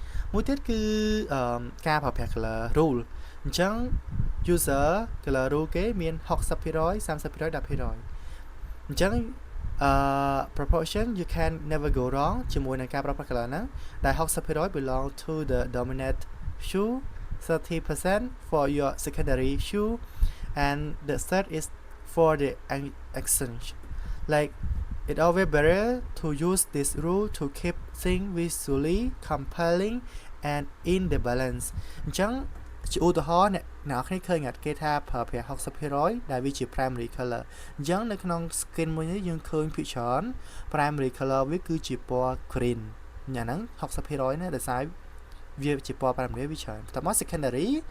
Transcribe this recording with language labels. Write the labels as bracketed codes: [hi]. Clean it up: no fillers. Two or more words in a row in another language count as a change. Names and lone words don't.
[km] មួយទៀតគឺការប្រើប្រាស់ [en] color rule [km] អញ្ចឹង [en] user color rule [km] គេមាន 60% 30% 10% អញ្ចឹង [en] proportion you can never go wrong [km] ជាមួយ នឹងការប្រើប្រាស់ color ហ្នឹងដែល [en] 60% belong to the dominant hue 30% for your secondary hue and the third is for the accent like it always better to use this rule to keep things visually compelling and in the balance [km] អញ្ចឹងជាឧទាហរណ៍អ្នកគ្នាឃើញគេថាប្រើប្រាស់ 60% ដែលវាជា [en] primary color [km] អញ្ចឹងនៅក្នុង skin មួយនេះយើងឃើញភាគច្រើន [en] primary color [km] វាគឺជាពណ៌ green ញ៉ាំហ្នឹង 60% ណាដោយសារវាជាពណ៌ primary វាច្រើនបន្ទាប់មក secondary